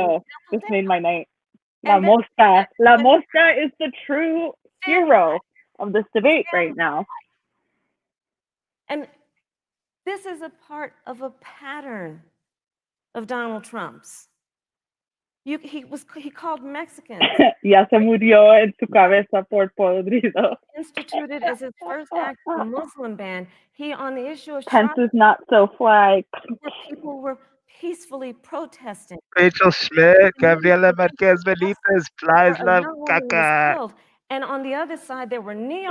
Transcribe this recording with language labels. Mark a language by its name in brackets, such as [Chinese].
[English] yo, this made my night. La Mosca. La Mosca is the true hero of this debate right now. And this is a part of a pattern of Donald Trump's. He called Mexicans. [Spanish] Ya se murió en su cabeza por podrido. [English] Instituted as his first act a Muslim ban. He on the issue of Pence is not so fly. where people were peacefully protesting. Rachel Schmidt, Gabriela Marquez Benitez, flies A love young woman was caca. killed. And on the other side, there were neo.